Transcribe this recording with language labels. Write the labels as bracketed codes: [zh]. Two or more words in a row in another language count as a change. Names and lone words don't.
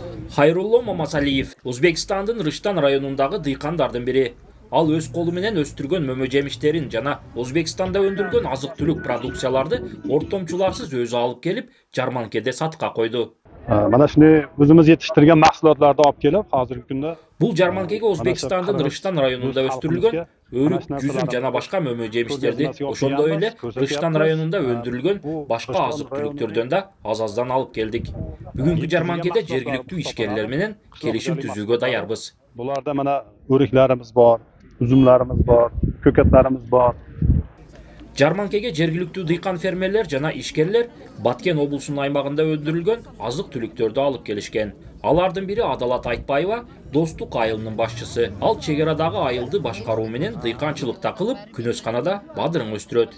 [ky] Хайрулло Мамасалиев Өзбекстандын Рыштан районундагы дыйкандардын бири. Ал өз колу менен өстүргөн мөмө жемиштерин жана Өзбекстанда өндүрүлгөн азык-түлүк продукцияларды ортомчуларсыз өзү алып келип, жарманкеде сатка койду. [uz] Mana shuni o'zimiz yetishtirgan mahsulotlarni olib kelib, hozirgi kunda [ky] Бул жарманкеге Өзбекстандын Рыштан районунда өстүрүлгөн өрүк, жүзүм жана башка мөмө жемиштерди, ошондой эле Рыштан районунда өндүрүлгөн башка азык-түлүктөрдөн да аз-аздан алып келдик. Бүгүнкү жарманкеде жергиликтүү ишкерлер менен келишим түзүүгө даярбыз. [uz] bularda mana o'riklarimiz bor, uzumlarimiz bor, ko'katlarimiz bor. [ky] Жарманкеге жергиликтүү дыйкан фермерлер жана ишкерлер Баткен облусунун аймагында өндүрүлгөн азык-түлүктөрдү алып келишкен. Алардын бири Адалат Айтбаева Достук айылынын башчысы. Ал чек арадагы айылды башкаруу менен дыйканчылыкта кылып, күнөсканада бадырың өстүрөт.